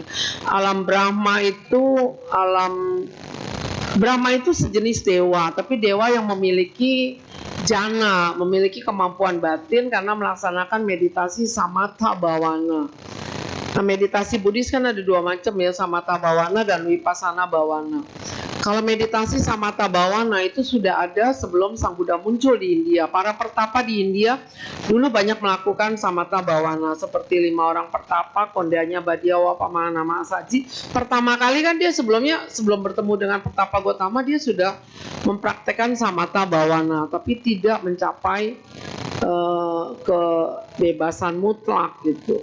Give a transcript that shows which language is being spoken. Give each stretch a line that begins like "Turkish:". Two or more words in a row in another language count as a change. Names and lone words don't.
Indonesian: Alam Brahma itu Brahma itu sejenis dewa, tapi dewa yang memiliki jana, memiliki kemampuan batin karena melaksanakan meditasi
Pali: samatha bhavana.
Indonesian: Nah, meditasi Buddhis kan ada 2 macam ya,
Pali: samatha bhavana dan vipassana bhavana.
Indonesian: Kalau meditasi
Pali: samatha bhavana
Indonesian: itu sudah ada sebelum Sang Buddha muncul di India. Para pertapa di India dulu banyak melakukan
Pali: samatha bhavana,
Indonesian: seperti 5 orang pertapa, Kondanya Badiawa, Pamana Mahasaji. Pertama kali kan dia sebelum bertemu dengan pertapa Gotama, dia sudah mempraktekkan
Pali: samatha bhavana,
Indonesian: tapi tidak mencapai kebebasan mutlak gitu.